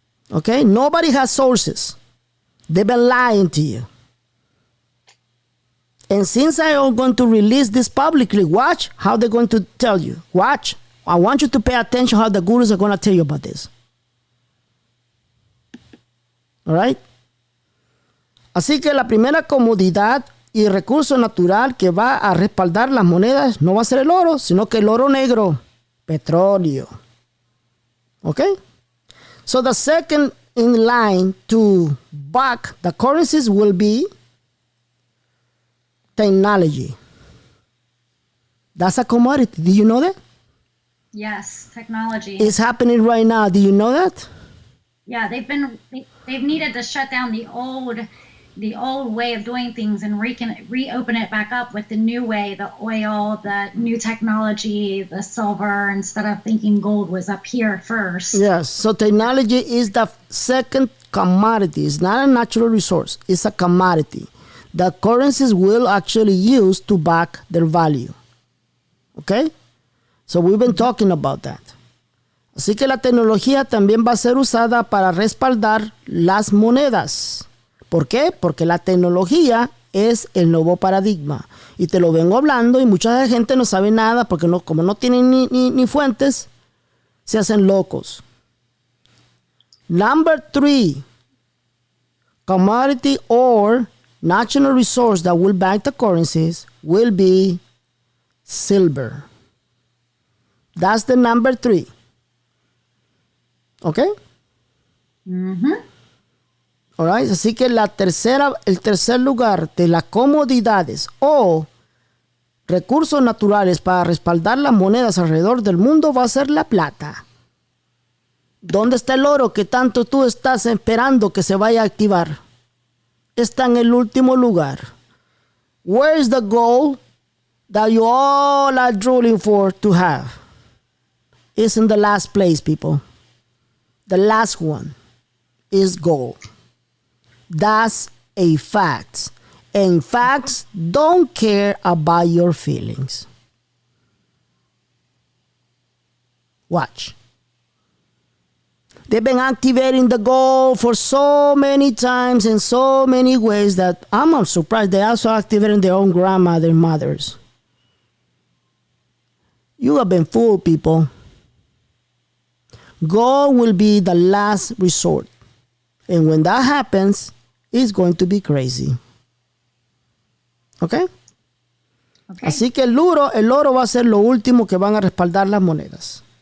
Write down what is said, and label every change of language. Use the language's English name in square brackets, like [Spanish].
[English] Okay? Nobody has sources. They've been lying to you. And since I am going to release this publicly, watch how they're going to tell you. Watch. I want you to pay attention how the gurus are going to tell you about this. All right? [Spanish] Así que la primera comodidad y recurso natural que va a respaldar las monedas no va a ser el oro, sino que el oro negro. petróleo. Okay? [English] So the second in line to back the currencies will be technology. That's a commodity. Do you know that? Yes, technology. It's happening right now. Do you know that? Yeah, they've needed to shut down the old way of doing things and reopen it back up with the new way, the oil, the new technology, the silver, instead of thinking gold was up here first. Yes, so technology is the second commodity. It's not a natural resource. It's a commodity that currencies will actually use to back their value. Okay? So we've been talking about that. [Spanish] Así que la tecnología también va a ser usada para respaldar las monedas. ¿Por qué? Porque la tecnología es el nuevo paradigma. Y te lo vengo hablando y mucha gente no sabe nada porque no, como no tienen ni fuentes, se hacen locos. [English] Number 3, commodity or national resource that will back the currencies will be silver. That's the number 3. Okay? All right. [Spanish] Así que el tercer lugar de las comodidades o recursos naturales para respaldar las monedas alrededor del mundo va a ser la plata. ¿Dónde está el oro que tanto tú estás esperando que se vaya a activar? Está en el último lugar. [English] Where is the gold that you all are drooling for to have? It's in the last place, people. The last one is gold. That's a fact. And facts don't care about your feelings. Watch. They've been activating the gold for so many times in so many ways that I'm surprised they also activating their own grandmother and mothers. You have been fooled, people. Gold will be the last resort. And when that happens, it's going to be crazy. Okay? [Spanish] Así que el oro va a ser lo último que van a respaldar las monedas.